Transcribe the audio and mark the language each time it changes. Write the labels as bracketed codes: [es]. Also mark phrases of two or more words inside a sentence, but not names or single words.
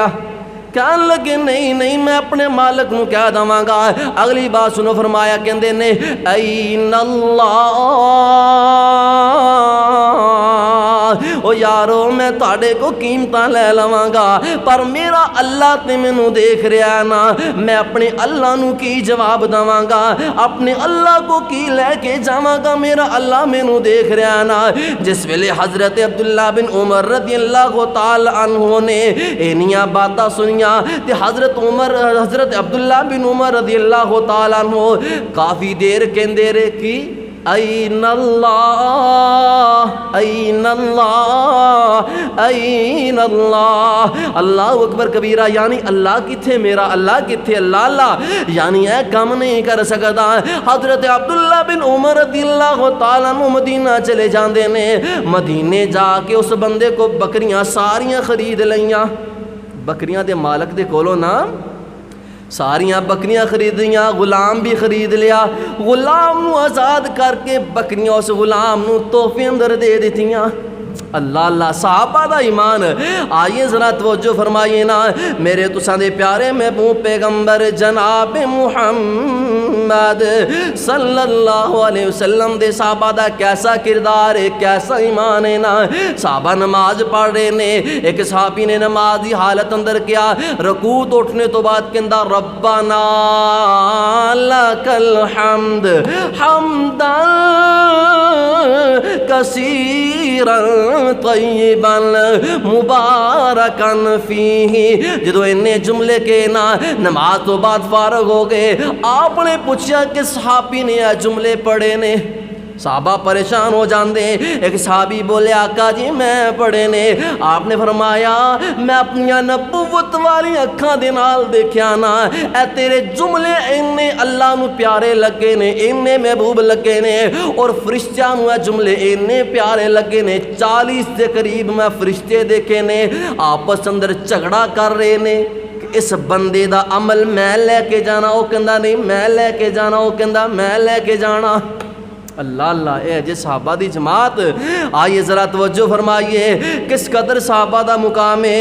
[pa] کہن لگے نہیں میں اپنے مالک نو کہہ دواں گا۔ اگلی بات سنو، فرمایا کہندے نے [ar] این اللہ، [pa] او یارو میں تاڑے کو قیمتاں لے لواں گا، پر میرا اللہ تے مینوں دیکھ رہا ہے نا، میں اپنے اللہ نو کی جواب دواں گا، اپنے اللہ کو کی لے کے جاواں گا، میرا اللہ مینوں دیکھ رہا ہے نا۔ جس ویلے حضرت عبداللہ بن عمر [ar] رضی اللہ تعالی عنہ [pa] نے اینیاں باتاں سنیاں تے حضرت عبداللہ بن عمر [ar] رضی اللہ تعالی عنہ [pa] کافی دیر کہندے رہے [ar] این اللہ این اللہ این اللہ، اللہ اکبر کبیرہ، [pa] یعنی اللہ کتھے میرا، اللہ کتھے، اللہ اللہ یعنی اے کم نہیں کر سکتا۔ حضرت عبداللہ بن عمر [ar] رضی اللہ تعالیٰ عنہ [pa] مدینہ چلے جاندے نے، مدینے جا کے اس بندے کو بکریاں ساریاں خرید لیاں، بکریاں دے مالک دے کولوں نا ساریاں بکریاں خریدیاں، غلام بھی خرید لیا، غلام نو آزاد کر کے بکریاں اس غلام نو تحفے اندر دے دیتیاں۔ اللہ اللہ صحابہ دا ایمان، آئیے ذرا توجہ فرمائیے نا، میرے تساں دے پیارے محبوب پیغمبر جناب محمد [ar] صلی اللہ علیہ وسلم [pa] دے صحابہ دا کیسا کردار ہے، کیسا ایمان ہے نا۔ صحابہ نماز پڑھ رہے نے، ایک صحابی نے نماز دی حالت اندر کیا، رکوع تو اٹھنے تو بعد کہندا [ar] ربنا لک الحمد حمدا کثیرا طیبا مبارکا فیہ۔ [pa] جدو انہیں جملے کے نا نماز تو بعد فارغ ہو گئے، آپ نے پوچھا کہ صحابی نے یہ جملے پڑھے نے، صحابہ پریشان ہو جاندے، ایک صحابی بولے آقا جی میں پڑھے نے، آپ نے فرمایا میں اپنی نبوت والی اکھاں دے نال دیکھیا نا، اے تیرے جملے انہیں اللہ نو پیارے لگے نے، انہیں محبوب لگے نے، اور فرشتیاں نو اے جملے انہیں پیارے لگے نے۔ 40 دے قریب میں فرشتے دیکھے نے، آپس اندر جھگڑا کر رہے نے، اس بندے دا عمل میں لے کے جانا، وہ کہندا نہیں میں لے کے جانا، وہ کہندا میں لے کے جانا۔ اللہ اللہ اے جے صحابہ دی جماعت، آئیے ذرا توجہ فرمائیے کس قدر صحابہ دا مقام ہے۔